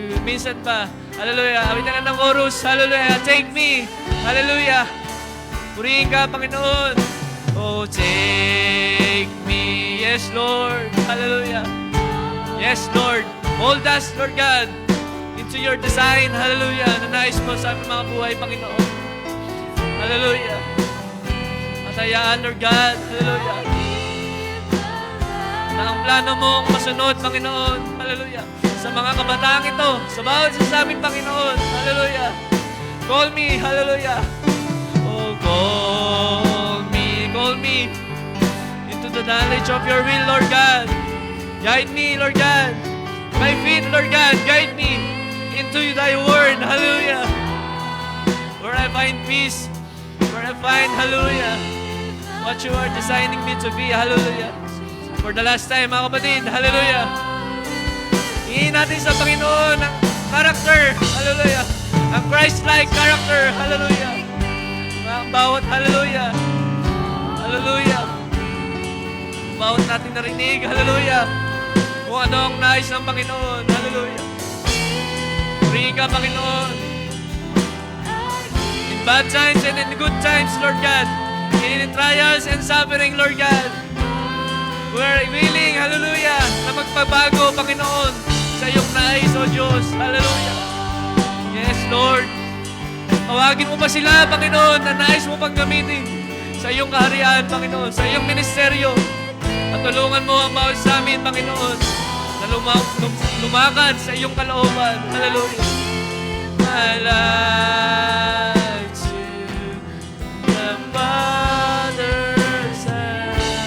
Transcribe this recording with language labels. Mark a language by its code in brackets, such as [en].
[tl] Minsan pa, hallelujah, awitan na ng chorus, hallelujah, [en] take me, [tl] hallelujah. Purihin ka, Panginoon. [en] Oh, take me. Yes, Lord. [tl] Hallelujah. Yes, Lord. [en] Hold us, Lord God, into your design. Hallelujah. [tl] Na nais mo sa aming mga buhay, Panginoon. Hallelujah. At hayaan, Lord God. Hallelujah. Na ang plano mong masunod, Panginoon. Hallelujah. Sa mga kabataang ito, sa bawat sa amin, Panginoon. Hallelujah. [en] Call me. [tl] Hallelujah. [en] Oh, call me into the knowledge of your will, Lord God. Guide me, Lord God. My feet, Lord God, guide me into thy word. Hallelujah. Where I find peace, where I find, hallelujah, what you are designing me to be. Hallelujah. For the last time, [tl] mga kapatid, hallelujah. Hingin natin sa Panginoon ang character, hallelujah. Ang Christ-like character, hallelujah. Ang bawat, hallelujah. Hallelujah. Bawat natin narinig, hallelujah. Kung ano ang nais ng Panginoon, hallelujah. Purihin ka, Panginoon. [en] In bad times and in good times, Lord God. In trials and suffering, Lord God. We're willing, [tl] hallelujah, na magpabago, Panginoon, sa iyong nais, O Diyos, hallelujah. [en] Yes, Lord. [tl] Tawagin mo pa sila, Panginoon, na nais mo pang gamitin sa iyong kaharian, Panginoon, sa iyong ministeryo. At tulungan mo ang bawat sa amin, Panginoon, na lumakad sa iyong kalooban. Hallelujah. [en] My life to the Father's hand.